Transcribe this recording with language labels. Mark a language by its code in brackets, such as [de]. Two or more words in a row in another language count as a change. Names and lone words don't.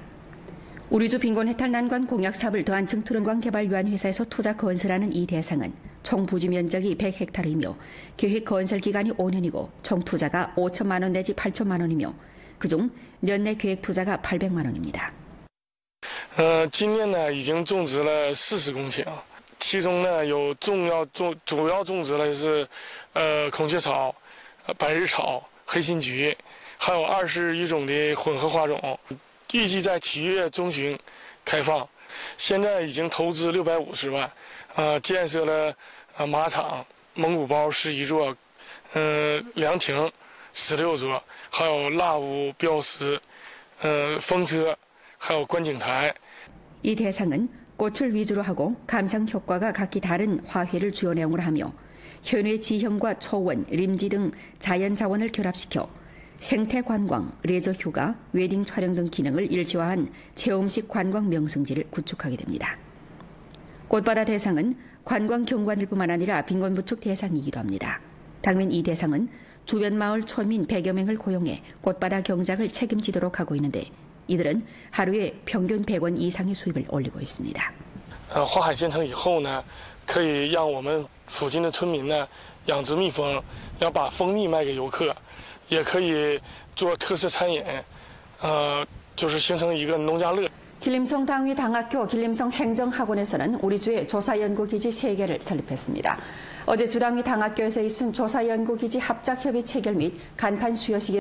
[ko] 우리주 빈곤해탈 난관 공약 사업을 더한층 트런광 개발유한 회사에서 투자 건설하는 이 대상은 총 부지 면적이 100헥타르이며 계획 건설 기간이 5년이고 총 투자가 5천만 원 내지 8천만 원이며 그중 연내 계획 투자가 800만 원입니다. [zh] 今年呢已经种植了40公顷，其中呢有主要种植了是孔雀草、百日草、黑心菊，还有21种的混合花种。预计在7月中旬开放，现在已经投资650万，建设了马场、蒙古包11座，凉亭16座，还有蜡屋、标识，风车，还有观景台。 [ko] 이 대상은 꽃을 위주로 하고 감상 효과가 각기 다른 화훼를 주요 내용으로 하며 현의 지형과 초원, 림지 등 자연 자원을 결합시켜 생태 관광, 레저 휴가, 웨딩 촬영 등 기능을 일치화한 체험식 관광 명승지를 구축하게 됩니다. 꽃바다 대상은 관광 경관일 뿐만 아니라 빈곤부축 대상이기도 합니다. 당면 이 대상은 주변 마을 촌민 100여 명을 고용해 꽃바다 경작을 책임지도록 하고 있는데 이들은 하루에 평균 100원 이상의 수입을 올리고 있습니다. [zh] 花海建成以后呢，可以让我们附近的村民呢养殖蜜蜂，要把蜂蜜卖给游客。也可以做特色餐饮，就是形成一个农家乐。 [ko] 길림성 당위 당학교 길림성 행정학원에서는 우리주에 조사연구기지 3개를 설립했습니다. 어제 주당위 당학교에서 있은 조사연구기지 합작협의 체결 및 간판 수여식에